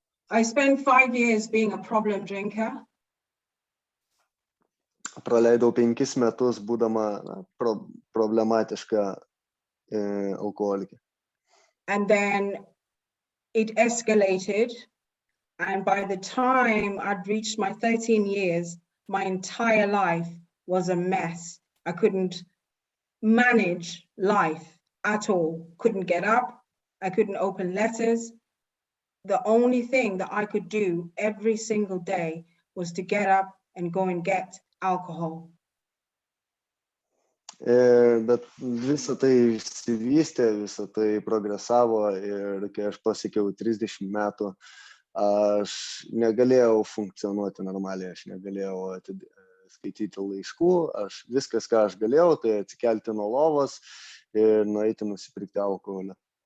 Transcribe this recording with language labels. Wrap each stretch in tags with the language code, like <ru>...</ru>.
<en>I spent 5 years being a problem drinker.</en> <lt>Praleidau 5 metus būdama problematiška alkoholikė.</lt> <en>And then it escalated. And by the time I'd reached my 13 years, my entire life was a mess. I couldn't manage life at all. Couldn't get up. I couldn't open letters. The only thing that I could do every single day was to get up and go and get alcohol.</en> <lt>Bet visą tai išsivystė, visą tai progresavo ir kai aš pasiekiau 30 metų, aš negalėjau funkcionuoti normaliai, aš negalėjau skaityti laiškų, viskas, ką aš galėjau, tai atsikelti nuo lovos ir nueiti nusipirkti alkoholio.</lt>